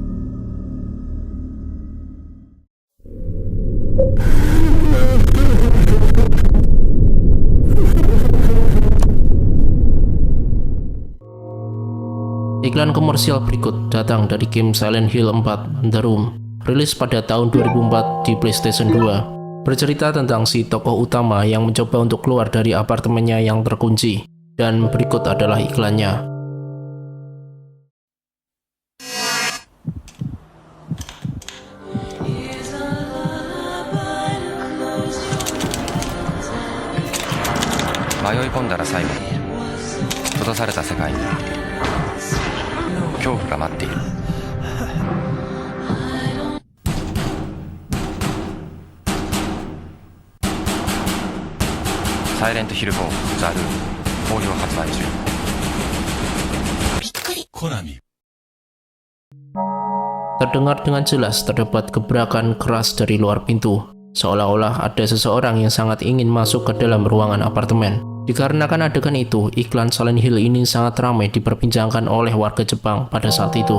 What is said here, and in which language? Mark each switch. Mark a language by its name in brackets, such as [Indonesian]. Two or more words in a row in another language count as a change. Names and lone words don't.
[Indonesian] Iklan komersial berikut datang dari game Silent Hill 4 The Room, rilis pada tahun 2004 di PlayStation 2. Bercerita tentang si tokoh utama yang mencoba untuk keluar dari apartemennya yang terkunci. Dan berikut adalah iklannya. [Japanese] Mayoi-kondara最後に閉ざされた世界に恐怖が待っている。サイレントヒル4ザ・ルーム好評発売中。コナミ。 [Indonesian] Terdengar dengan jelas terdapat gebrakan keras dari luar pintu, seolah-olah ada seseorang yang sangat ingin masuk ke dalam ruangan apartemen. Dikarenakan adegan itu, iklan Silent Hill ini sangat ramai diperbincangkan oleh warga Jepang pada saat itu.